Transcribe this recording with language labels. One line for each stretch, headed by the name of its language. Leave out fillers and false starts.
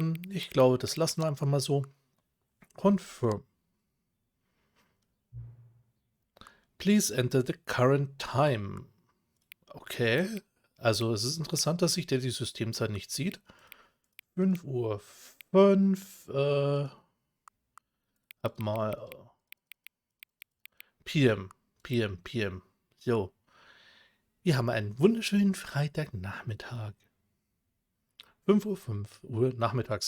German: Ich glaube, das lassen wir einfach mal so.
English: Confirm. Please enter the current time. Okay.
German: Also es ist interessant, dass sich der die Systemzeit nicht sieht. 5 Uhr 5. Hab mal PM. PM. So. Wir haben einen wunderschönen Freitagnachmittag. 5 Uhr nachmittags.